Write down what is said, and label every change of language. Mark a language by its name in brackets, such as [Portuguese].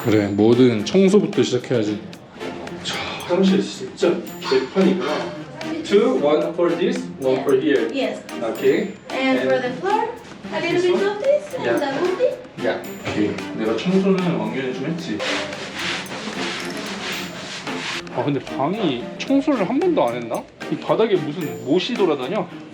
[Korean] 그래, 뭐든 청소부터 시작해야지. 자, 화장실 진짜 개판이구나. [English] Two, one for this, one for here. Yes. Okay. And for the floor, a little bit of this and Yeah. that would be. [Korean] 야, 오케이. 내가 청소는 왕년에 좀 했지. 아, 근데 방이 청소를 한 번도 안 했나? 이 바닥에 무슨 못이 돌아다녀?